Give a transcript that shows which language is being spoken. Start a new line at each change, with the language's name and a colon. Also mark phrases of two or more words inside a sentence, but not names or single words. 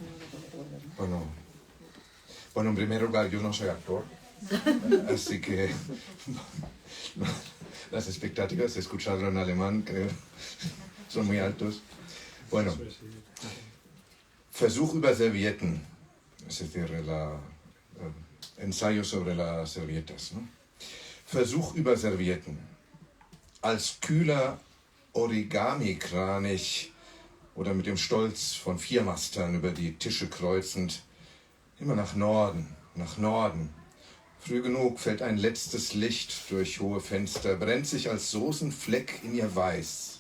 Spanish: Bueno, en primer lugar, yo no soy actor, así que las expectativas de escucharlo en alemán, creo, son muy altos. Bueno,
German: Versuch über Servietten,
Spanish: es decir, ensayo sobre las servilletas, ¿no?
German: Versuch über Servietten. Als kühler Origami-Kranich oder mit dem Stolz von Viermastern über die Tische kreuzend, immer nach Norden, nach Norden. Früh genug fällt ein letztes Licht durch hohe Fenster, brennt sich als Soßenfleck in ihr Weiß.